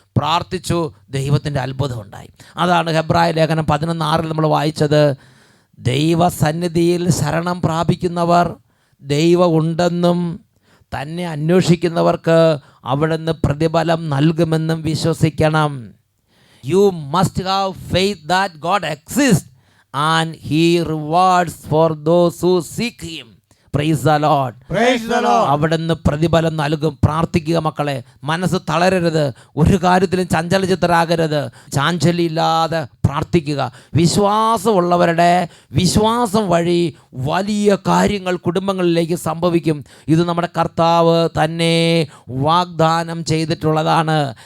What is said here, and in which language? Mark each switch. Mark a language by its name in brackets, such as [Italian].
[Malayalam] പ്രാർത്ഥിച്ചു, ദൈവത്തിൻ്റെ അത്ഭുതം ഉണ്ടായി. അതാണ് ഹെബ്രായ ലേഖനം 11:6 നമ്മൾ വായിച്ചത്. ദൈവസന്നിധിയിൽ ശരണം പ്രാപിക്കുന്നവർ ദൈവം ഉണ്ടെന്നും തന്നെ അന്വേഷിക്കുന്നവർക്ക് അവിടുന്ന് പ്രതിഫലം നൽകുമെന്നും വിശ്വസിക്കണം. [English] You must have faith that God exist and he rewards for those who seek him. Praise the Lord. Praise the Lord. [Malayalam] അവിടുന്ന് പ്രതിഫലം നൽകും. പ്രാർത്ഥിക്കുക മക്കളെ, മനസ്സ് തളരരുത്, ഒരു കാര്യത്തിലും ചഞ്ചലചിത്തരാകരുത്, ചാഞ്ചല്യമില്ലാതെ പ്രാർത്ഥിക്കുക. വിശ്വാസമുള്ളവരുടെ വിശ്വാസം വഴി വലിയ കാര്യങ്ങൾ കുടുംബങ്ങളിലേക്ക് സംഭവിക്കും. ഇത് നമ്മുടെ കർത്താവ് തന്നെ വാഗ്ദാനം ചെയ്തിട്ടുള്ളതാണ്.